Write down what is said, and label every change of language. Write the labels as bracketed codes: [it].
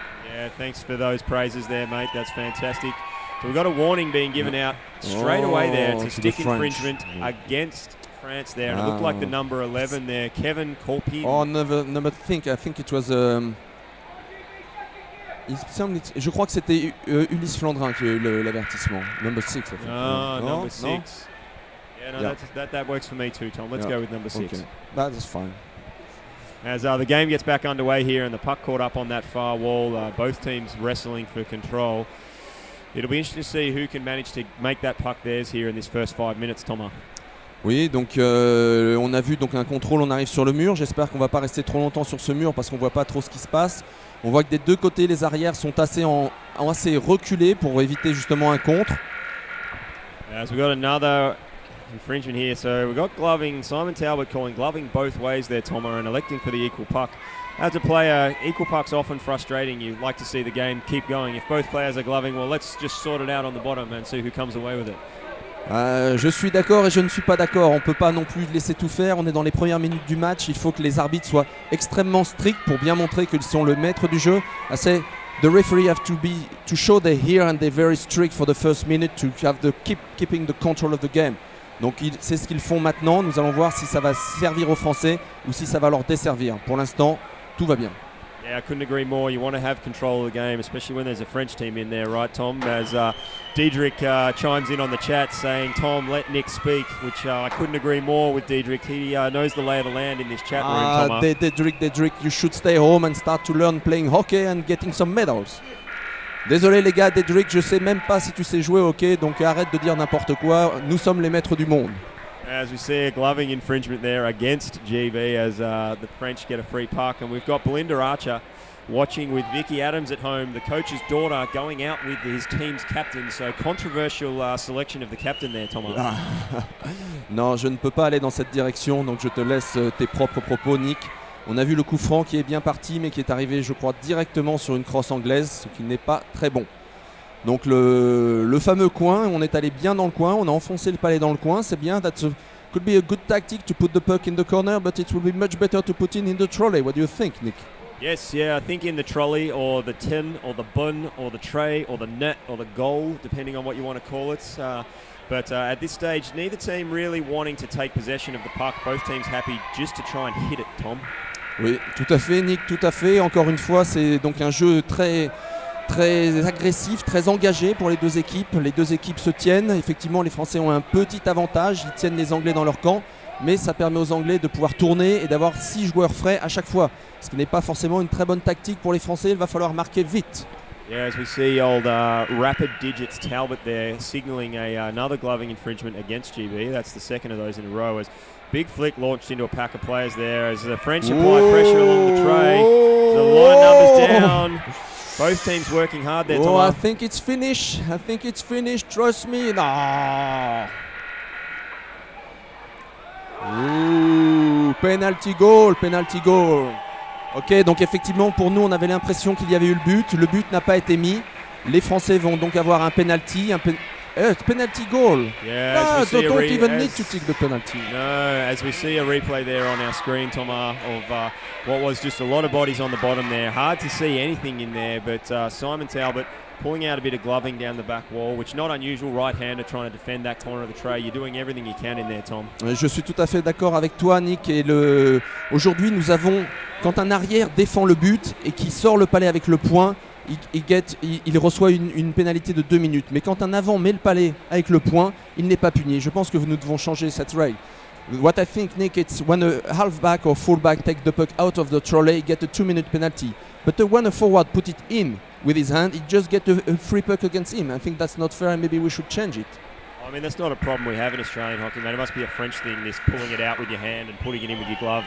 [en] Yeah, thanks for those praises there, mate. That's fantastic. So we've got a warning being given out straight away there. It's a stick infringement against France there. And it looked like the number 11 there, Kevin Colpin. Oh, I think it was... [fr] je crois que c'était Ulysse Flandrin qui a eu l'avertissement. [en] Number 6, I think. Oh, number 6. Yeah, that works for me too, Tom. Let's go with number 6. Okay. That's fine. As the game gets back underway here and the puck caught up on that far wall, both teams wrestling for control. It'll be interesting to see who can manage to make that puck theirs here in this first 5 minutes, Thomas. [fr] Oui, donc on a vu donc un contrôle, on arrive sur le mur. J'espère qu'on ne va pas rester trop longtemps sur ce mur parce qu'on ne voit pas trop ce qui se passe. On voit que des deux côtés, les arrières sont assez reculés pour éviter justement un contre. [en] As we got another infringement here, so we've got gloving, Simon Talbot calling gloving both ways there, Tomo, and electing for the equal puck. As a player, equal puck's often frustrating. You like to see the game keep going. If both players are gloving, well, let's just sort it out on the bottom and see who comes away with it. [fr] Je suis d'accord et je ne suis pas d'accord. On ne peut pas non plus laisser tout faire. On est dans les premières minutes du match. Il faut que les arbitres soient extrêmement stricts pour bien montrer qu'ils sont le maître du jeu. [en] I say the referee have to show they're here and they're very strict for the first minute to have keeping the control of the game. [fr] Donc c'est ce qu'ils font maintenant. Nous allons voir si ça va servir aux Français ou si ça va leur desservir. Pour l'instant, tout va bien. [en] Yeah, I couldn't agree more. You want to have control of the game, especially when there's a French team in there, right, Tom? As Diedrich chimes in on the chat saying, Tom, let Nick speak, which I couldn't agree more with Diedrich. He knows the lay of the land in this chat room, Tom. Diedrich, you should stay home and start to learn playing hockey and getting some medals. [fr] Désolé les gars, Diedrich, je sais même pas si tu sais jouer au hockey, donc arrête de dire n'importe quoi. Nous sommes les maîtres du monde. [en] As we see a gloving infringement there against GB as the French get a free puck. And we've got Belinda Archer watching with Vicky Adams at home, the coach's daughter, going out with his team's captain. So controversial selection of the captain there, Thomas. [fr] Non, je ne peux pas aller dans cette direction, donc je te laisse tes propres propos, Nick. On a vu le coup franc qui est bien parti, mais qui est arrivé, je crois, directement sur une crosse anglaise, ce qui n'est pas très bon. Donc le fameux coin, on est allé bien dans le coin, on a enfoncé le palais dans le coin, c'est bien. [en] Could be a good tactic to put the puck in the corner, but it will be much better to put in the trolley. What do you think, Nick? Yes, yeah, I think in the trolley or the tin or the bun or the tray or the net or the goal, depending on what you want to call it. But at this stage, neither team really wanting to take possession of the puck. Both teams happy just to try and hit it, Tom. [fr] Oui, tout à fait, Nick, tout à fait. Encore une fois, c'est donc un jeu très agressif, très engagé pour les deux équipes. Les deux équipes se tiennent. Effectivement, les Français ont un petit avantage. Ils tiennent les Anglais dans leur camp. Mais ça permet aux Anglais de pouvoir tourner et d'avoir 6 joueurs frais à chaque fois. Ce qui n'est pas forcément une très bonne tactique pour les Français. Il va falloir marquer vite. [en] Yeah, as we see old Rapid Digits Talbot there signaling another gloving infringement against GB. That's the second of those in a row. As big flick launched into a pack of players there as the French apply pressure along the tray. There's a lot of numbers down. Both teams working hard there, I think it's finished. I think it's finished. Trust me. No. Ooh, penalty goal, penalty goal. [fr] Ok, donc effectivement pour nous on avait l'impression qu'il y avait eu le but. Le but n'a pas été mis. Les Français vont donc avoir un penalty. [en] Penalty goal. Yeah, don't even need to take the penalty. No, as we see a replay there on our screen, Thomas, of what was just a lot of bodies on the bottom there. Hard to see anything in there, but Simon Talbot pulling out a bit of gloving down the back wall, which not unusual, right-hander trying to defend that corner of the tray. You're doing everything you can in there, Tom. [fr] Je suis tout à fait d'accord avec toi, Nick. Et aujourd'hui, nous avons, quand un arrière défend le but et qui sort le palais avec le point, il reçoit une pénalité de 2 minutes. Mais quand un avant met le palais avec le point, il n'est pas puni. Je pense que nous devons changer cette règle. [en] What I think, Nick, it's when a halfback or fullback take the puck out of the trolley, get a 2-minute penalty. But when a forward put it in with his hand, he just get a free puck against him. I think that's not fair, and maybe we should change it. I mean, that's not a problem we have in Australian hockey, mate. It must be a French thing, this pulling it out with your hand and putting it in with your glove.